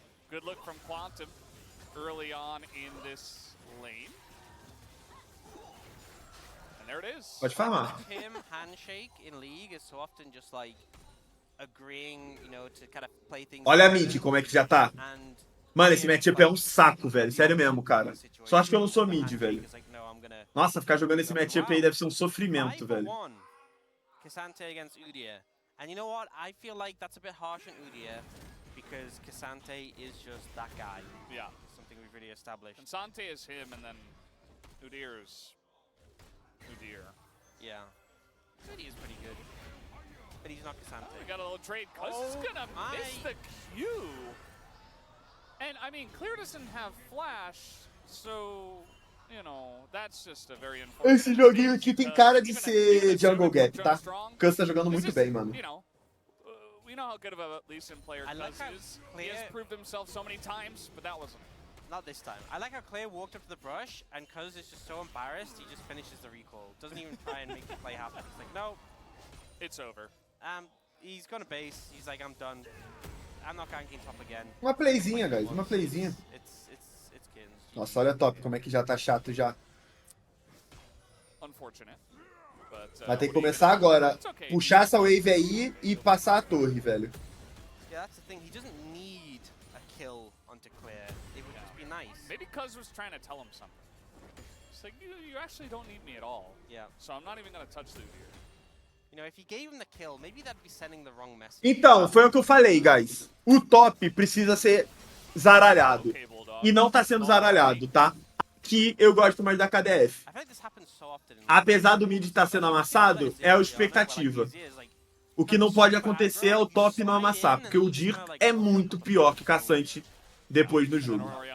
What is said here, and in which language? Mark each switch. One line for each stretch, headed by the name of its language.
English: Good look from Quantum early on in this lane. And there it is.
Portuguese: Pode farmar.
English: Him handshake in league is so often just like agreeing, you know, to kind of play things.
Portuguese: Olha a mid, como é que já tá. Mano, esse matchup é um saco, velho. Sério mesmo, cara. Só acho que eu não sou mid, velho. Nossa, ficar jogando esse matchup aí deve ser um sofrimento, velho.
English: K'Sante against Udyr. And you know what? I feel like that's a bit harsh on Udyr because K'Sante is just that guy. Yeah. Something we've really established. K'Sante is him, and then Udyr is Udyr. Yeah. Udyr is pretty good. But he's not K'Sante. We got a little trade. Cuz is gonna miss the Q. And I mean, Clear doesn't have flash, so, you know, that's just a very unfortunate.
Portuguese: Esse joguinho aqui tem cara de ser jungle gap, tá? Cuz tá jogando muito bem, mano.
English: You know, we know how good of a Lee Sin player Cuz is. He has proved himself so many times, but that wasn't. Not this time. I like how Claire walked up to the brush, and Cuz is just so embarrassed, he just finishes the recall. Doesn't even try and make the play happen. He's like, no. It's over. He's gonna base. He's like, I'm done. I'm not ganking top again.
Portuguese: Uma playzinha, guys. Uma playzinha.
English: It's Kins.
Portuguese: Nossa, olha top como é que já tá chato já.
English: Unfortunate.
Portuguese: Vai ter que começar agora. Puxar essa wave aí e passar a torre, velho.
English: Yeah, that's the thing. He doesn't need a kill onto Claire. It would just be nice. Maybe Cuz was trying to tell him something. It's like, you actually don't need me at all. Yeah. So I'm not even gonna touch the Udyr. You know, if he gave him the kill, maybe that'd be sending the wrong message.
Portuguese: Então, foi o que eu falei, guys. O top precisa ser zaralhado. E não tá sendo zaralhado, tá? Aqui eu gosto mais da KDF. Apesar do mid estar sendo amassado, é a expectativa. O que não pode acontecer é o top não amassar, porque o Dir é muito pior que o Caçante depois do jogo.